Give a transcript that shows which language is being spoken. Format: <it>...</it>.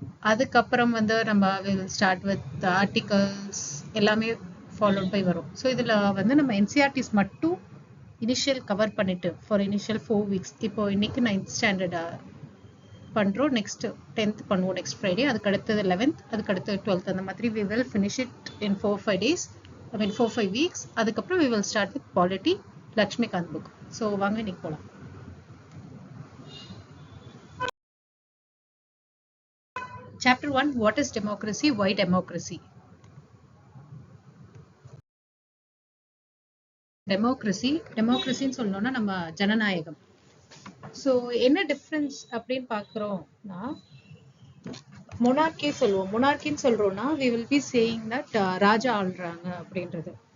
<ta>அதுக்கப்புறம் வந்து நம்ம</ta> <en>Will start with articles எல்லாமே followed by வரும். So</en> <ta>இதில் வந்து நம்ம</ta> <en>NCERTs மட்டும் initial cover பண்ணிட்டு for initial 4 weeks.</en> <ta>இப்போ இன்னைக்கு 9th standard பண்ணுறோம், நெக்ஸ்ட் 10th பண்ணுவோம் நெக்ஸ்ட் ஃப்ரைடே, அதுக்கு அடுத்தது 11th, அதுக்கு அடுத்தது 12th. அந்த மாதிரி</ta> <en>we will finish it in 4-5 days, I mean 4-5 weeks.</en> <ta>அதுக்கப்புறம்</ta> <en>we will start with polity</en> <ta>Laxmikanth book. So வாங்க இன்னைக்கு போகலாம்.</ta> <en>Chapter 1, what is democracy, why democracy?</en> <ta>டெமோக்ரஸின்னு சொல்லணும்னா நம்ம ஜனநாயகம். ஸோ என்ன டிஃப்ரென்ஸ் அப்படின்னு பார்க்குறோம்னா, மொனார்கி சொல்லுவோம். மொனார்கின்னு சொல்றோம்னா</ta> <en>we will be saying that</en> <ta>ராஜா ஆள்றாங்க அப்படின்றது.</ta>